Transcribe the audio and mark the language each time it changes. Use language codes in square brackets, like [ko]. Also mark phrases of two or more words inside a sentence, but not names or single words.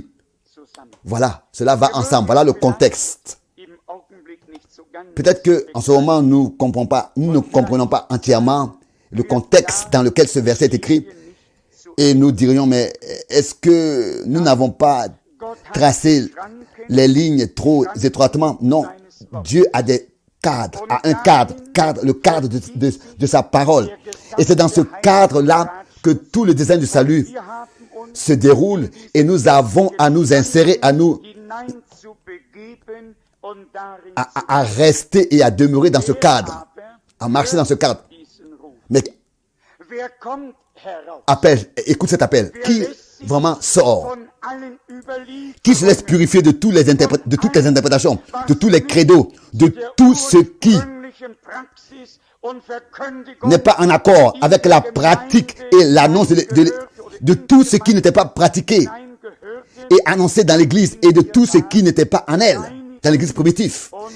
[de] Zusammen. [fr] Voilà, cela va ensemble. Voilà le contexte. [de] Im Augenblick nicht so ganz. [fr] Peut-être que en ce moment nous ne comprenons pas entièrement le contexte dans lequel ce verset est écrit et nous dirions mais est-ce que nous n'avons pas tracé les lignes trop étroitement? Non, Dieu a des cadres, a un cadre, le cadre de sa parole. Et c'est dans ce cadre-là que tout le design du salut [de] Wir haben uns [fr] se déroule et nous avons à nous insérer, à nous [de] hineinzubegeben und darin [fr] à rester et à demeurer dans ce cadre, à marcher dans ce cadre. [de] diesen Ruf. [fr] Mais [de] Wer kommt heraus? [fr] appelle, écoute cet appel. Qui vraiment sort? [de] Von allen Überlieferungen, [fr] Qui se laisse purifier de toutes les interprétations, de tous les credos, de tout ce qui [de] ursprünglichen Praxis und Verkündigung [fr] n'est pas en accord avec la pratique et l'annonce de tout ce qui n'était pas pratiqué [de] hineingehörte, [fr] et annoncé dans l'église et de tout ce qui n'était pas en elle, dans l'église primitive.